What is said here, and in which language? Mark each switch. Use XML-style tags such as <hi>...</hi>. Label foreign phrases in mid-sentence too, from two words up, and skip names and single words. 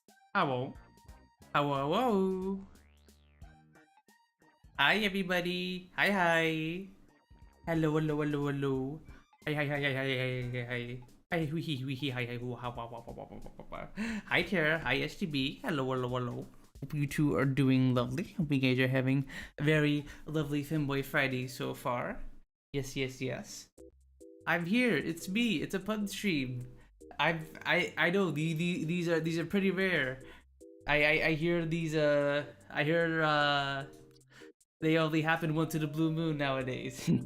<en>Hello. Hello, hello. Hi, everybody. Hi, hi. Hello, hello, hello, hello. Hi, hi, hi, hi, hi, hi, hi, hi. Hi, wee hee, wee hee, hi, hi, hoo, ha, wa, wa, wa, wa, wa, wa, wa. Hi, Tara. Hi, STB. Hello, hello, hello. Hope you two are doing lovely. Hope you guys are having a very lovely Femboy Friday so far. Yes, yes, yes. I'm here. It's me. It's a pun stream. I know these are pretty rare. I hear these I hear they only happen once in a blue moon nowadays.</en>